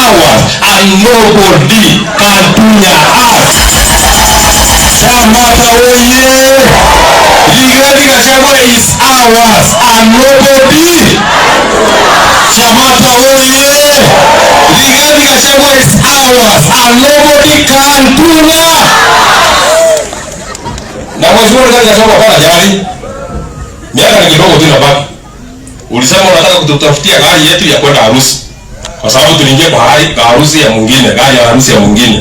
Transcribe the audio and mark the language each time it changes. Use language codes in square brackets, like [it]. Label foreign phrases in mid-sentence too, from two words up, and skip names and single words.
[en] ours and nobody can tunya us. [sw] Shamata oye! [en] Rigathi Gachagua is ours and nobody. [sw] Shamata oye! [en] Rigathi Gachagua is ours and nobody can tunya. [sw] Na mheshimiwa Rigathi Gachagua bwana jamani. Miaka ni kidogo tu inabaki. Ulisema unataka kututafutia gari yetu ya kwenda harusi. Kwa sababu tuliingia kwa harusi ya mwingine, gari ya harusi ya mwingine.